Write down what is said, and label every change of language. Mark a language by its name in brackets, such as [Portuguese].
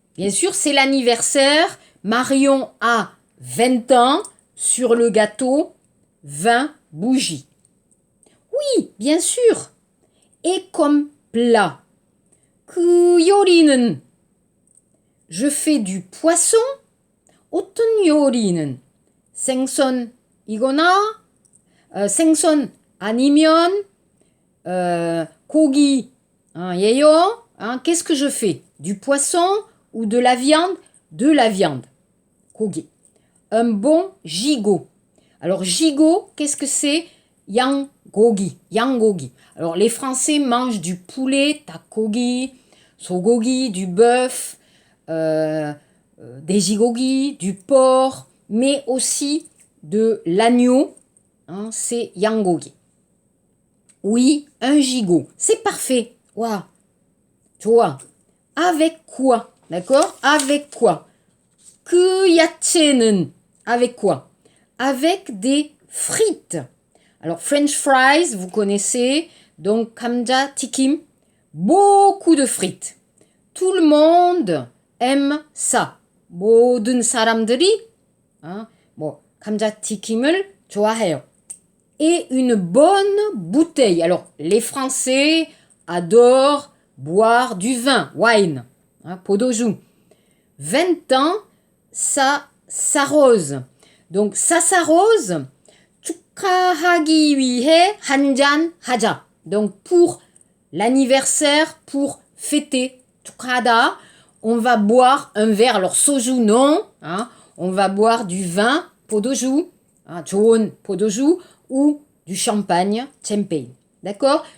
[French] Bien sûr, c'est l'anniversaire. Marion a 20 ans. Sur le gâteau, 20 bougies. Oui, bien sûr. Et comme plat, [Korean] 그 요리는, [French] je fais du poisson. [Korean] 어떤 요리는, 생선이거나, 생선 아니면, 고기, 예요. [French] Qu'est-ce que je fais? Du poisson ou de la viande? De la viande. 고기. Un bon gigot. Alors, gigot, qu'est-ce que c'est? [Korean] 양고기. [French] Alors, les Français mangent du poulet, 닭고기, 소고기, du bœuf, 돼지고기, du porc, mais aussi de l'agneau. C'est 양고기. Oui, un gigot. C'est parfait. Waouh. 좋아. Avec quoi? D'accord? Avec quoi? [Korean] 그 야채 [French] 야채는 avec quoi? Avec des frites. Alors, French fries, vous connaissez. Donc, 감자 튀김, beaucoup de frites. Tout le monde aime ça. [Korean] 모든 사람들이 감자튀김을 좋아해요. [French] Et une bonne bouteille. Alors, les Français adorent boire du vin, wine, 포도주. 20 ans, ça s'arrose. Donc, ça s'arrose. [Korean] 축하하기 위해 한 잔 하자. [French] Donc, pour l'anniversaire, pour fêter, 축하하다, on va boire un verre. Alors, soju, non. On va boire du vin, 포도주, [Korean] 좋은 포도주, [French] ou du champagne, champagne. D'accord?